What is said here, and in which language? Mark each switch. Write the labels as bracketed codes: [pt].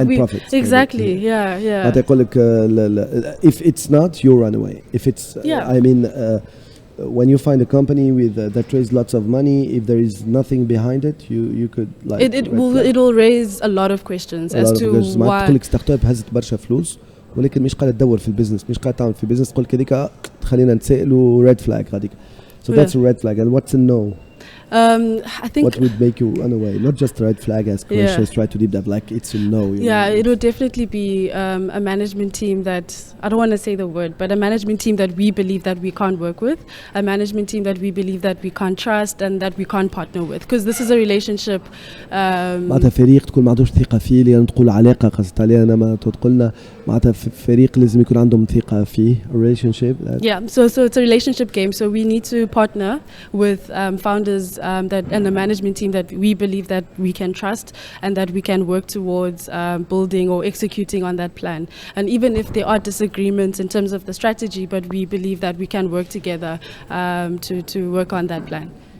[en] And profits. Exactly, yeah. But I call it, if it's not, you run away. If it's, I mean, when you find a company with that raised lots of money, if there is nothing behind it, you could like. It will raise a lot of questions as to why. [ar] تقول لك ستارت اب هزت برشا فلوس ولكن مش قاعدة تدور في البيزنس مش قاعدة تعمل في البيزنس تقول لك هذيك خلينا نتسائلوا ريد فلاج هذيك. [en] So that's a red flag. And what's a no? I think. What would make you run away? Not just red flag as Croatians try to leave that like it's a no. It would definitely be a management team that, I don't want to say the word, but a management team that we believe that we can't work with, a management team that we believe that we can't trust and that we can't partner with, because this is a relationship. [ar] معناتها فريق تكون ما عندوش ثقة فيه، لأن تقول علاقة قصدت عليها، أنا ما تقولنا معناتها فريق لازم يكون عندهم ثقة فيه. [en] relationship. So it's a relationship game. So we need to partner with founders and a management team that we believe that we can trust and that we can work towards building or executing on that plan. And even if there are disagreements in terms of the strategy, but we believe that we can work together to work on that plan.